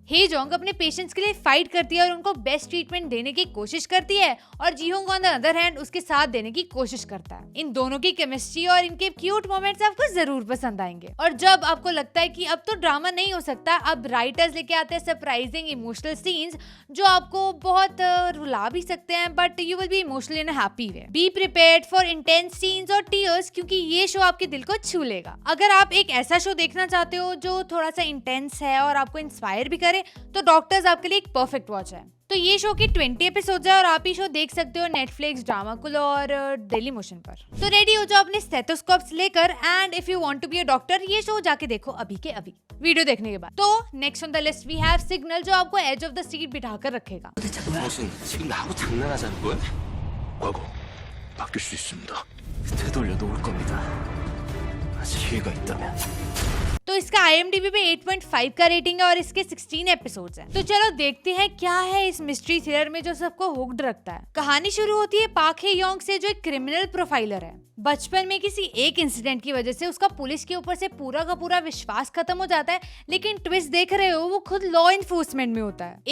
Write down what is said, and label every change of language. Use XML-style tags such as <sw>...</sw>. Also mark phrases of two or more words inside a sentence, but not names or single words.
<hi>हेजोंग अपने पेशेंट्स के लिए फाइट करती है और उनको बेस्ट ट्रीटमेंट देने की कोशिश करती है, और जीहोंग</hi> <en>on the other hand</en> <hi>उसके साथ देने की कोशिश करता है। इन दोनों की केमिस्ट्री और इनके</hi> <en>cute moments</en> <hi>आपको जरूर पसंद आएंगे। और जब आपको लगता है कि अब तो ड्रामा नहीं हो सकता, अब राइटर्स लेके आते हैं</hi> <en>surprising emotional scenes</en> <hi>जो आपको बहुत रुला भी सकते हैं,</hi> <en>but you will be emotionally in a happy way. be prepared for intense scenes</en> <hi>और टीयर्स, क्योंकि ये शो आपके दिल को छू लेगा। अगर आप एक ऐसा शो देखना चाहते हो जो थोड़ा सा इंटेंस है और आपको इंस्पायर भी करे, तो डॉक्टर्स आपके लिए एक</hi> <en>perfect watch</en> <hi>है। तो ये शो की 20 एपिसोड्स है और आप ये शो देख सकते हो नेटफ्लिक्स, ड्रामाकुल और डेली मोशन पर। तो रेडी हो जाओ अपने स्टेथोस्कोप्स लेकर,</hi> <en>and if you want to be a doctor,</en> <hi>ये शो जाके देखो अभी के अभी वीडियो देखने के बाद। तो</hi> <en>next on the list we have Signal,</en> <hi>जो आपको</hi> <en>edge of the seat</en> <hi>बिठाकर रखेगा।</hi> <ko>무슨 지금 나하고 장난하자는 거야? 과거 바뀔 수 있습니다. 되돌려도 올 겁니다. 아직 기회가 있다면.</ko> <hi>तो इसका IMDb पे 8.5 का रेटिंग है और इसके 16 एपिसोड्स हैं। तो चलो देखते हैं क्या है इस</hi> <en>mystery thriller</en> <hi>में जो सबको हुक्ड रखता है। कहानी शुरू होती है पाक हे योंग से, जो एक</hi> <en>criminal profiler</en> <hi>है। बचपन में किसी एक इंसिडेंट की वजह से उसका पुलिस के ऊपर से पूरा का पूरा विश्वास खत्म हो जाता है, लेकिन ट्विस्ट देख रहे हो वो खुद</hi> <en>law enforcement</en> <hi>में होता है।</hi>